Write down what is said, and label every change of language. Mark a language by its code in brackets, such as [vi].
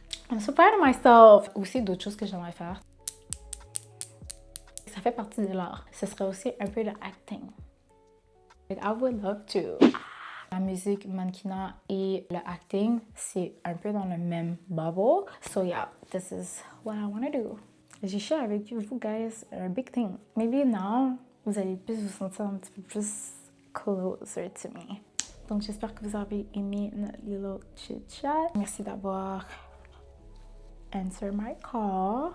[en] I'm so proud of myself. [fr] Aussi, d'autres choses que j'aimerais faire. Ça fait partie de l'art. Ce serait aussi un peu de acting. [en] Like, I would love to. [fr] La musique, mannequinat et le acting, c'est un peu dans le même bubble. [en] So yeah, this is what I want to do. [fr] J'ai share avec vous guys un [en] big thing. [fr] Maybe now, vous allez plus vous sentir un petit peu plus [en] closer to me. [fr] Donc j'espère que vous avez aimé notre [en] little chit-chat. [fr] Merci d'avoir [en] answer my call.